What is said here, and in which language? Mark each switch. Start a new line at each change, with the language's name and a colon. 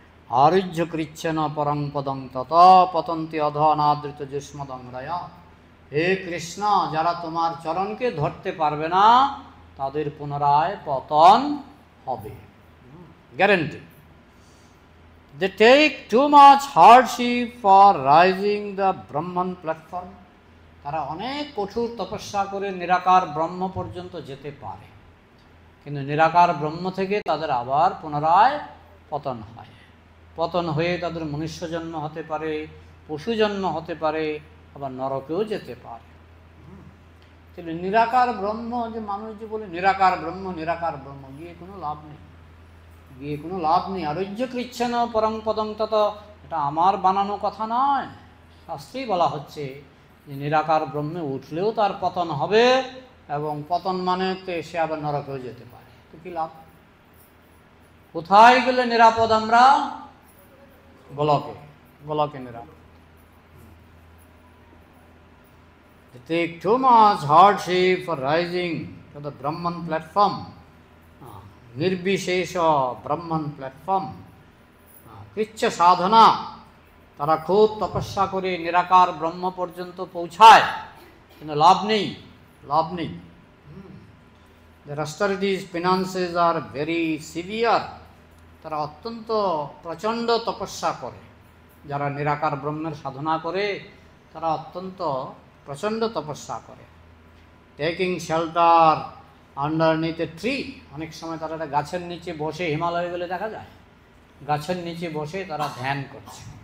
Sanskrit: আরুহ্য কৃচ্ছেন পরং পদং তত পতন্তি অধ অনাদৃত যুষ্মদংরয়া।
Bangla: হে কৃষ্ণ, যারা তোমার চরণকে ধরতে পারবে না তাদের পুনরায় পতন হবে, guarantee.
English: They take too much hardship for rising the Brahman platform.
Bangla: তারা অনেক কঠোর তপস্যা করে নিরাকার ব্রহ্ম পর্যন্ত যেতে পারে, কিন্তু নিরাকার ব্রহ্ম থেকে তাদের আবার পুনরায় পতন হয়। পতন হয়ে তাদের মনুষ্য জন্ম হতে পারে, পশু জন্ম হতে পারে, আবার নরকেও যেতে পারে। তাহলে নিরাকার ব্রহ্ম, যে মানুষ যে বলে নিরাকার ব্রহ্ম, নিরাকার ব্রহ্ম, গিয়ে কোনো লাভ নেই, গিয়ে কোনো লাভ নেই।
Sanskrit: আরুহ্য কৃচ্ছেন পরং পদং তত,
Bangla: এটা আমার বানানো কথা নয়, শাস্ত্রেই বলা হচ্ছে যে নিরাকার ব্রহ্মে উঠলেও তার পতন হবে, এবং পতন মানে সে আবার নরকেও যেতে পারে। তো কি লাভ? কোথায় গেলে নিরাপদ আমরা? গোলকে, গোলকে নিরাপদ।
English: They take too much hardship for rising to the Brahman platform.
Bangla: নির্বিশেষ ব্রহ্মণ platform, কৃচ্ছ সাধনা, তারা খুব তপস্যা করে নিরাকার ব্রহ্ম পর্যন্ত পৌঁছায়, কিন্তু লাভ নেই, লাভ নেই।
English: The austerities, penances are very severe.
Bangla: তারা অত্যন্ত প্রচণ্ড তপস্যা করে। যারা নিরাকার ব্রহ্মের সাধনা করে তারা অত্যন্ত প্রচণ্ড তপস্যা করে।
English: taking shelter underneath a tree,
Bangla: অনেক সময় তারা একটা গাছের নিচে বসে, হিমালয়ে গেলে দেখা যায় গাছের নিচে বসে তারা ধ্যান করছে।